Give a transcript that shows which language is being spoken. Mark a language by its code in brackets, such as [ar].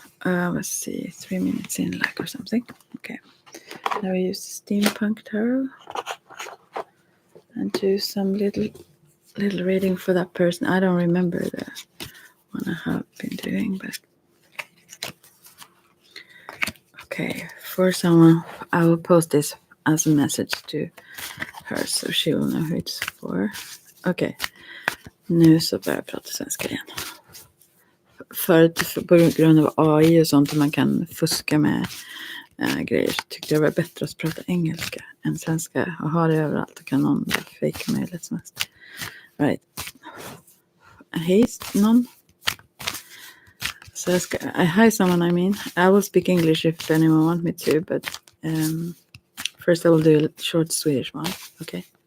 [en] Let's see, 3 minutes in, like, or something. Okay. Now we use the Steampunk Tarot and do some little reading for that person. I don't remember the one I have been doing, but okay. For someone, I will post this as a message to her so she will know who it's for. Okay. [sv] Nu så börjar jag prata svenska igen. Förut på grund av AI och sånt, och man kan fuska med grejer, så tyckte jag det var bättre att prata engelska än svenska och ha det överallt och kan någon fejka mig lätt som helst. Right. Hej någon. [en] So hi someone, I will speak English if anyone wants me to, but first I will do a short Swedish one. Okay.